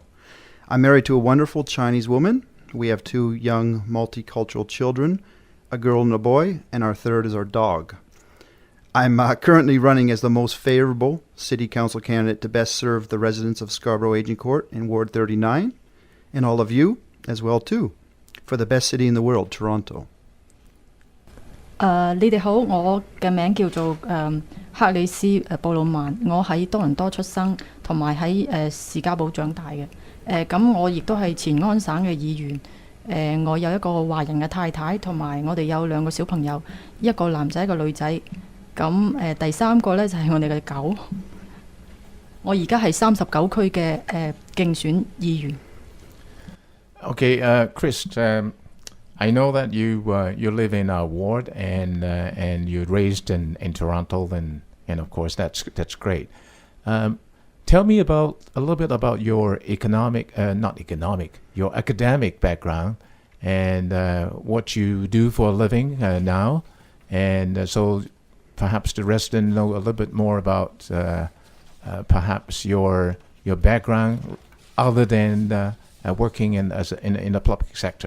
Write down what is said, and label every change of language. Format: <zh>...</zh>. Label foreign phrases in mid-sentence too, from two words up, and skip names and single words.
<en>I'm married to a wonderful Chinese woman. We have 2 young multicultural children, a girl and a boy, and our third is our dog. I'm currently running as the most favourable City Council candidate to best serve the residents of Scarborough Agincourt in Ward 39, and all of you as well too, for the best city in the world, Toronto.</en> <yue>你哋好，我嘅名叫做克里斯布魯曼，我喺多倫多出生，同埋喺士嘉堡長大嘅。咁我亦都係前安省嘅議員。我有一個華人嘅太太，同埋我哋有2個小朋友，一個男仔一個女仔。咁第3個呢，就係我哋嘅狗。我而家係39區嘅競選議員。</yue> <en>Okay, Chris, I know that you live in our ward and you're raised in Toronto and of course that's great. Tell me a little bit about your your academic background and what you do for a living now, and so perhaps the resident know a little bit more about perhaps your background other than working in the public sector.</en>